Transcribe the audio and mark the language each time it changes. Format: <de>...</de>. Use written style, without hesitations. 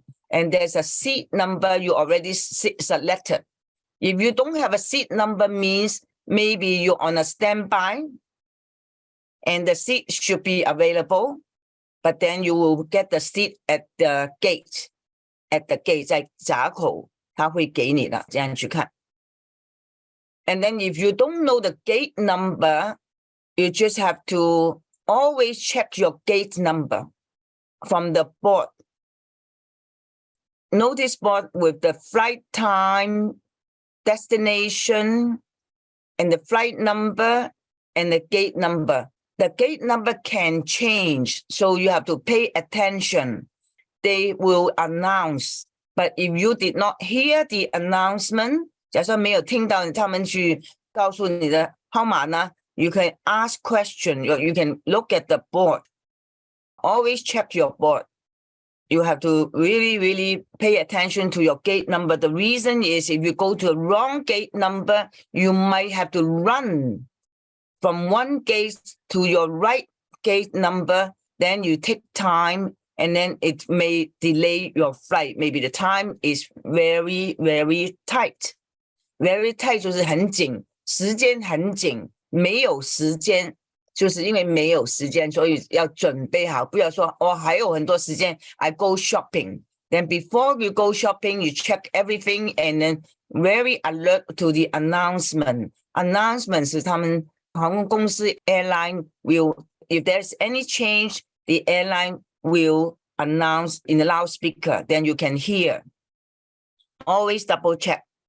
<en>And there's a seat number you already selected. If you don't have a seat number, means maybe you're on a standby and the seat should be available, but then you will get the seat at the gate. At the gate,</en> <zh>在闸口他会给你的，这样去看。</zh> <en>And then if you don't know the gate number, you just have to always check your gate number from the board. Notice board with the flight time, destination, and the flight number and the gate number. The gate number can change, so you have to pay attention. They will announce, but if you did not hear the announcement,</en> <zh>假设没有听到他们去告诉你的号码呢，</zh> <en>you can ask question, you can look at the board. Always check your board. You have to really pay attention to your gate number. The reason is if you go to the wrong gate number, you might have to run from one gate to your right gate number. Then you take time and then it may delay your flight. Maybe the time is very tight. Very tight</en> <zh>就是很紧，时间很紧，没有时间。就是因为没有时间，所以要准备好，不要说还有很多时间</zh> <en>I go shopping. Then before you go shopping, you check everything and then very alert to the announcement. Announcement</en> <zh>是他们航空公司</zh> <en>airline will, if there's any change, the airline will announce in the loudspeaker, then you can hear. Always double check.</en>